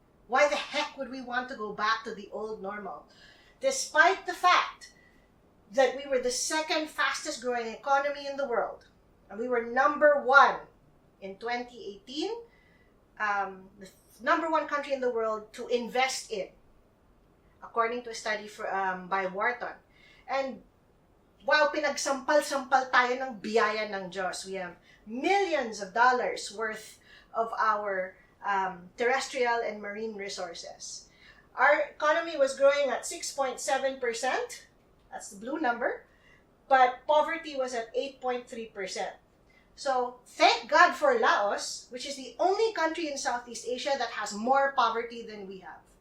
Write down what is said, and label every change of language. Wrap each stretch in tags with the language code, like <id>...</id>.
<en>Why the heck would we want to go back to the old normal? Despite the fact that we were the second fastest growing economy in the world, and we were number one in 2018, the number one country in the world to invest in, according to a study by Wharton.</en> <tl>And wow, pinagsampal-sampal tayo ng biyaya ng Diyos.</tl> <en>We have millions of dollars worth of our terrestrial and marine resources. Our economy was growing at 6.7%. That's the blue number. But poverty was at 8.3%. So thank God for Laos, which is the only country in Southeast Asia that has more poverty than we have.</en>